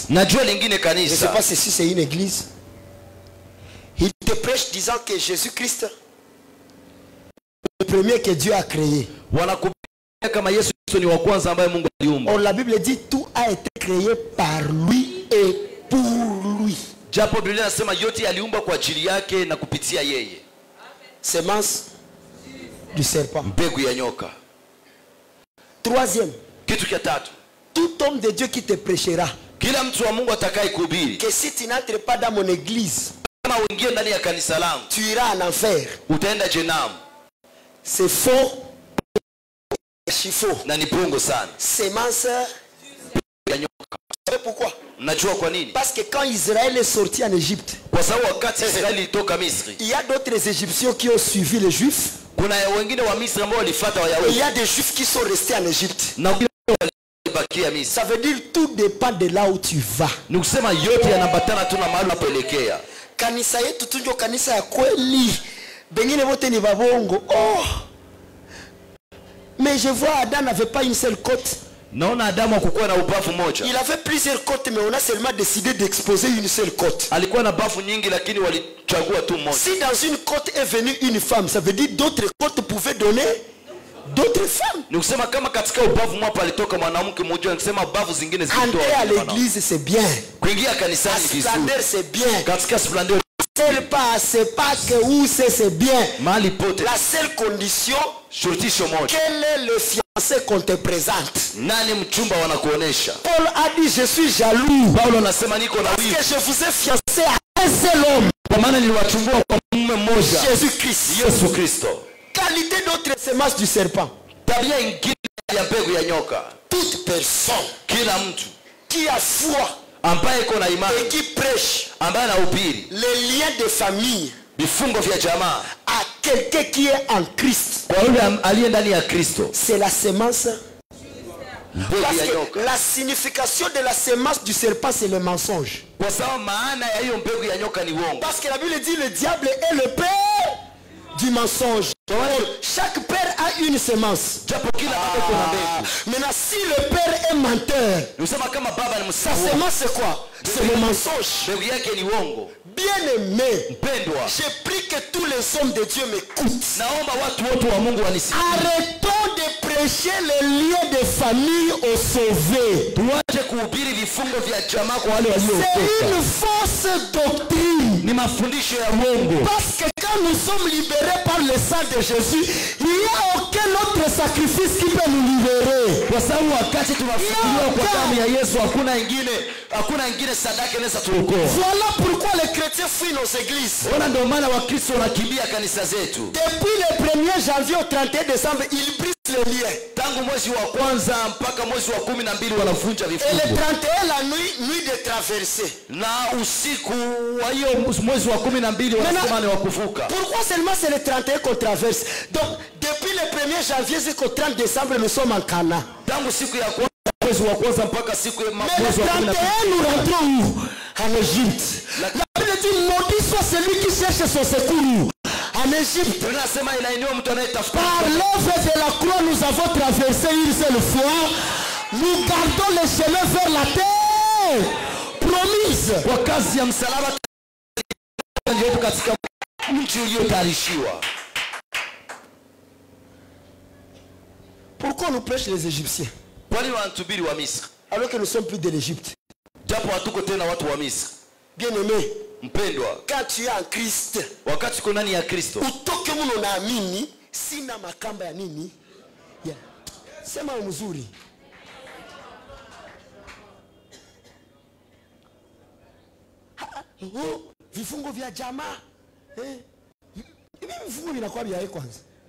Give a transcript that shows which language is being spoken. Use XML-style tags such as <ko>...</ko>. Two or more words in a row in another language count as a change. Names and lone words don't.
<fr>Je ne sais pas si c'est une église. Il te prêche disant que Jésus-Christ est le premier que Dieu a créé. Or la Bible dit tout a été créé par lui et pour lui. Semence du serpent.</fr> <sw>mbegu ya nyoka.</sw> <fr>Troisième,</fr> <sw>Kitu cha tatu,</sw> <fr>tout homme de Dieu qui te prêchera</fr> <sw>kila mtu wa Mungu atakaye kuhubiri,</sw> <fr>que si tu n'entres pas dans mon église,</fr> <sw>kama uingie ndani ya kanisa langu,</sw> <fr>tu iras en enfer.</fr> <sw>utaenda jehanamu.</sw> <fr>C'est faux. C'est faux.</fr> <sw>Na ni pongo sana.</sw> <fr>Sémence</fr> <sw>Ya nyoka.</sw> <fr>Vous savez pourquoi?</fr> <sw>Mnajua kwa nini?</sw> <fr>Parce que quand Israël est sorti en Égypte,</fr> <sw>Kwa sababu wakati Israeli ilitoka Misri,</sw> <fr>il y a d'autres Égyptiens qui ont suivi les Juifs.</fr> <sw>kuna wengine wa Misri ambao walifuata</sw> <fr>Et il</fr> <sw>Wayahudi</sw> <fr>y a des Juifs qui sont restés en Égypte.</fr> <sw>na wengine walibakia Misri.</sw> <fr>Ça veut dire tout dépend de là où tu vas.</fr> <sw>Ni kusema yote yanaambatana tu na mahali unapoelekea. Kanisa yetu tunjo kanisa ya kweli. Bengine wote ni babongo. Oh.</sw> <fr>Mais je vois Adam n'avait pas une seule côte.</fr> <sw>Naona Adamu hakukuwa na ubavu moja.</sw> <fr>Il avait plusieurs côtes, mais on a seulement décidé d'exposer une seule côte.</fr> <sw>Alikuwa na bavu nyingi lakini walichagua tu moja.</sw> <fr>Si dans une côte est venue une femme, ça veut dire d'autres côtes pouvaient donner d'autres femmes.</fr> <sw>Ni kusema kama katika ubavu mmoja alitoka mwanamke mmoja, nikisema bavu zingine</sw> <fr>Entrer à l'église c'est bien.</fr> <sw>Kuingia kanisani vizuri.</sw> <fr>Splendeur c'est bien.</fr> <sw>Katika splendeur</sw> <fr>C'est pas que où c'est bien.</fr> <sw>mahali pote.</sw> <fr>La seule condition,</fr> <sw>Shurutisho moja.</sw> <fr>quel est le fiancé qu'on te présente?</fr> <sw>Nani mchumba wanakuonesha?</sw> <fr>Paul a dit je suis jaloux</fr> <sw>Paulo anasema niko na</sw> <fr>parce</fr> <sw>wivu.</sw> <fr>que je vous ai fiancé à un seul homme,</fr> <sw>Kwa maana niliwachumbua kwa mume mmoja.</sw> <fr>Jésus-Christ.</fr> <sw>Yesu Kristo.</sw> <fr>Qualité d'autre semence du serpent.</fr> <sw>Tabia ingine ya mbegu ya nyoka.</sw> <fr>Toute personne</fr> <sw>Kila mtu</sw> <fr>qui a foi</fr> <sw>ambaye iko na</sw> <fr>et</fr> <sw>imani,</sw> <fr>qui prêche</fr> <sw>ambaye anahubiri</sw> <fr>les liens de famille</fr> <sw>vifungo vya jamaa</sw> <fr>à quelqu'un qui est en Christ,</fr> <sw>kwa yule aliye ndani ya Kristo,</sw> <fr>c'est la semence.</fr> <sw>mbegu</sw> <fr>Parce</fr> <sw>ya</sw> <fr>que</fr> <sw>nyoka.</sw> <fr>la signification de la semence du serpent, c'est le mensonge.</fr> <sw>Kwa sababu maana ya hiyo mbegu ya nyoka ni uongo.</sw> <fr>Parce que la Bible dit le diable est le père du mensonge. Chaque père a une semence.</fr> <sw>Japo kila baba kuna mbegu.</sw> <fr>Maintenant, si le père est menteur,</fr> <sw>Unasema kama baba ni</sw> <fr>sa</fr> <sw>msao.</sw> <fr>semence c'est quoi? C'est le mensonge.</fr> <sw>Mbegu yake ni uongo.</sw> <fr>Bien-aimé,</fr> <sw>Mpendwa,</sw> <fr>j'ai pris que tous les hommes de Dieu m'écoutent.</fr> <sw>naomba watu wote wa Mungu wanisikie.</sw> <fr>Arrêtons de prêcher les liens de famille aux sauvés.</fr> <sw>Tuache kuhubiri vifungo vya jamaa kwa wale</sw> <fr>C'est</fr> <sw>waliookoka.</sw> <fr>une fausse doctrine.</fr> <sw>Ni mafundisho ya uongo.</sw> <fr>Parce que quand nous sommes libérés par le sang de Jésus, il n'y a aucun autre sacrifice qui peut nous libérer.</fr> <sw>Kwa sababu wakati tunafunguliwa kwa damu ya Yesu hakuna ingine sadaka inaweza tuokoa.</sw> <fr>Voilà pourquoi les chrétiens fuient nos églises.</fr> <sw>Ona ndio maana Wakristo wanakimbia kanisa zetu.</sw> <fr>Depuis le 1er janvier au 31 décembre, ils brisent le lien.</fr> <sw>Tangu mwezi wa kwanza mpaka mwezi wa 12 wanavunja</sw> <fr>Et le</fr> <sw>vifungo.</sw> <fr>31, la nuit de traversée.</fr> <sw>Na usiku wa hiyo mwezi wa 12 wanasema ni wa kuvuka.</sw> <fr>Pourquoi seulement c'est le 31 qu'on traverse? Donc, depuis le 1er janvier jusqu'au 30 décembre, nous sommes en Cana.</fr> <sw>Tangu siku ya kwanza mwezi wa kwanza mpaka siku ya</sw> <fr>Mais le</fr> <sw>mwezi wa</sw> <fr>31,</fr> <sw>12.</sw> <fr>nous rentrons où? En Égypte. La Bible dit, maudit soit celui qui cherche son secours. En Égypte.</fr> <sw>Tunasema inainua mtu anayetafuta.</sw> <fr>Par l'œuvre de la croix, nous avons traversé une seule fois. Nous gardons le chemin vers la terre promise.</fr> <sw>Kwa kazi ya msalaba yetu katika nchi iliyotayarishiwa.</sw> <fr>Pourquoi on nous prêche les Égyptiens</fr> <sw>Kwa nini wanatubiri wa Misri?</sw> <fr>alors que nous ne sommes plus de l'Égypte?</fr> <sw>Japo hatuko tena watu wa Misri.</sw> <fr>Bien-aimé,</fr> <sw>Mpendwa,</sw> <fr>quand tu es en Christ,</fr> <sw>wakati uko ndani ya Kristo, utoke muno unaamini sina makamba ya nini? Yeah. Sema mzuri. Oh, vifungo vya jamaa. Hivi vifungo vinakuwa vya kwanza.</sw>